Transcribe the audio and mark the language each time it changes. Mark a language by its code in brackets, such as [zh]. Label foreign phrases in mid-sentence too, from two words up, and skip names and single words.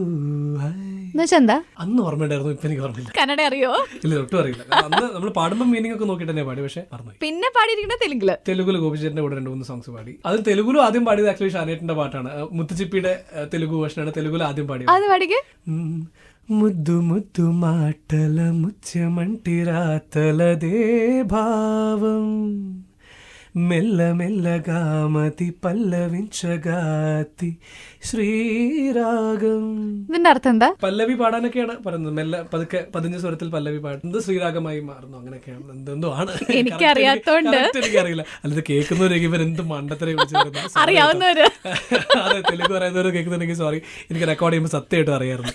[ml] എന്താ അന്ന് ഓർമ്മയുണ്ടായിരുന്നു, ഇപ്പൊ എനിക്ക് ഓർമ്മയില്ല. കന്നഡ അറിയോ? ഇല്ല, ഒട്ടും അറിയില്ല. അന്ന് നമ്മൾ പാടുമ്പോൾ മീനിങ് ഒക്കെ നോക്കിട്ട് തന്നെ പാടി, പക്ഷെ മറന്നു. പിന്നെ പാടിയിരിക്കുന്നത് തെലുങ്കില് ഗോപിചേട്ടന്റെ കൂടെ 2-3 സോങ്സ് പാടി. അത് തെലുഗുലും ആദ്യം പാടിയത് ആക്ച്വലി ഷാനേട്ടന്റെ പാട്ടാണ്. മുത്തുച്ചിപ്പിയുടെ തെലുഗു വേർഷനാണ് തെലുഗുലും ആദ്യം പാടിയത്. അത് പാടിക്ക്. [te] ముద్దు ముద్దు మాటల ముత్యమంటిరాతలదే భావం మెల్లమెల్లగా మతి పల్లవించగాతి ശ്രീരാഗം. [ml] ഇതിന്റെ അർത്ഥം എന്താ? പല്ലവി പാടാനൊക്കെയാണ് പറയുന്നത്. മെല്ലെ പതുക്കെ 15 സ്വരത്തിൽ പല്ലവി പാടുന്നത് ശ്രീരാഗമായി മാറുന്നു, അങ്ങനെയൊക്കെയാണ്. എന്തോ ആണ്, എനിക്കറിയാത്തോണ്ട് എനിക്കറിയില്ല. അല്ലാതെ കേൾക്കുന്നവരൊക്കെ ഇവർ എന്ത് മണ്ടത്തരെ അറിയാവുന്നവര്. അതെ, തെലുങ്ക് പറയുന്നവർ കേൾക്കുന്നുണ്ടെങ്കിൽ സോറി, എനിക്ക് റെക്കോർഡ് ചെയ്യുമ്പോൾ സത്യമായിട്ടും അറിയാറുണ്ട്.